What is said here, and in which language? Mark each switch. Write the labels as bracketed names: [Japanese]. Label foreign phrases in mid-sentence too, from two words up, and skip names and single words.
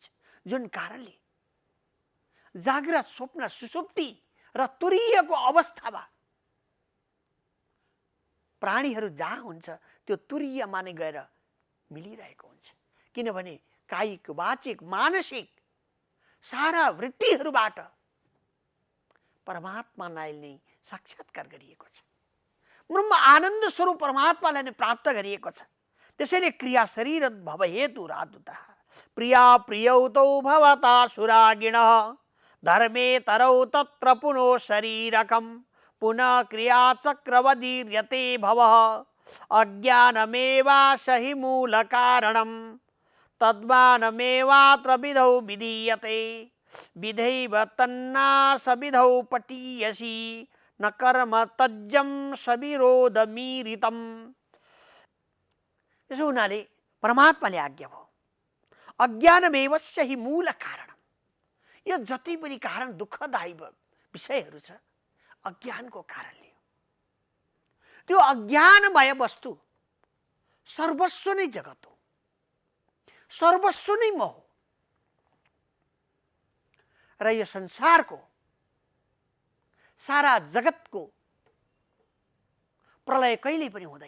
[Nepali] जुन कारणले जागृत स्वप्न सुषुप्ति र तुरीयको अवस्थामा प्राणीहरू जहाँ हुन्छ त्यो तुरीयमा नै गएर मिलिरहेको हुन्छ। किनभने कायिक वाचिक मानसिक सारा वृत्तिहरूबाट परमात्मालाई नै साक्षात्कार गरिएको छ। ब्रह्म आनन्द स्वरूप परमात्मालाई नै प्राप्त गरिएको छ। [Sanskrit] त्यसैले क्रिया शरीर भव हेतु रादुतः प्रिया प्रियौ तौ भवता सुरागिणः धर्मे तरौ तत्र पुनो शरीरकं पुनः क्रिया चक्रवदीर्यते भवः अज्ञानमेवास्य हि मूल कारणं तद्वानमेवात्र विधौ विधीयते विधैव तन्नासविधौ पटीयसि न कर्म तज्जं सविरोधमीरितम्। [Nepali] त्यसो हुनाले परमात्माले आज्ञा भयो [Sanskrit] अज्ञानमेवस्य हि मूल कारणम। [Nepali] यो जति पनि कारण दुःखदायी विषयहरू छ अज्ञानको कारणले हो। त्यो अज्ञानमय वस्तु सर्वस्व नै जगत हो, सर्वस्व नै म हो र यो संसारको सारा जगतको प्रलय कहिल्यै पनि हुँदैन।